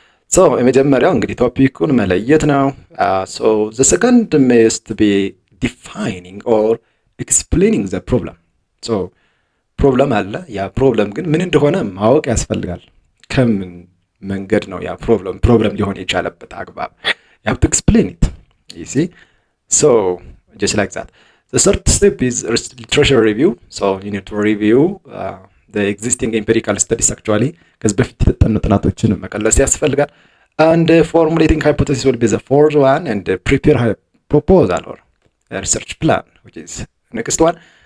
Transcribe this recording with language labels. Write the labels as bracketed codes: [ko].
[en] So [am] የመጀመሪያው እንግዲህ ቶፒኩን መለየት ነው። [en] So the second must be defining or explaining the problem. [am] So ፕሮብለም አለ። ያ ፕሮብለም ግን ምን እንደሆነ ማወቅ ያስፈልጋል። ከምን መንገድ ነው ያ ፕሮብለም ሊሆን የቻለበት አግባብ? [en] You have to explain it. You see? So just like that. The third step is literature review. So you need to review the existing empirical studies actually, [am] ከዚህ በፊት የተጠኑ ጥናቶችን መቀለስ ያስፈልጋል. [en] And formulating hypothesis will be the fourth one, and prepare a proposal or a research plan, which is next one.